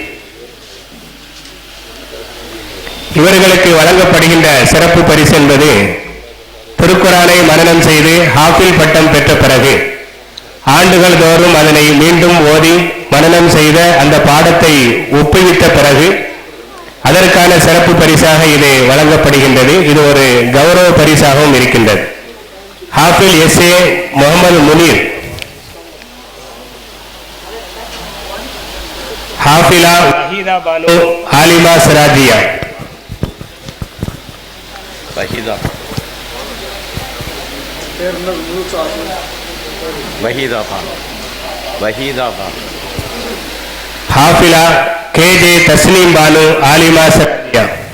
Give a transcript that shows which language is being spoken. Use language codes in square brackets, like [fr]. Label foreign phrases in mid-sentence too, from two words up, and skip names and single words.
[ta] இவர்களுக்கு வழங்கப்படுகின்ற சிறப்பு பரிசு என்பது திருக்குரானை மனனம் செய்து ஹாஃபில் பட்டம் பெற்ற பிறகு ஆண்டுகள் தோறும் அதனை மீண்டும் ஓதி மனனம் செய்த அந்த பாடத்தை ஒப்புவித்த பிறகு அதற்கான சிறப்பு பரிசாக இது வழங்கப்படுகின்றது. இது ஒரு கௌரவ பரிசாகவும் இருக்கின்றது. ஹாஃபில் SA முகமது முனீர், ஹாஃபிலா வஹீதா பானு ஆலிமா சிராஜியா, वहीदा वहीदा खान वहीदा खान हाफिला KJ तस्लीम बानू आलिमा सराजिया,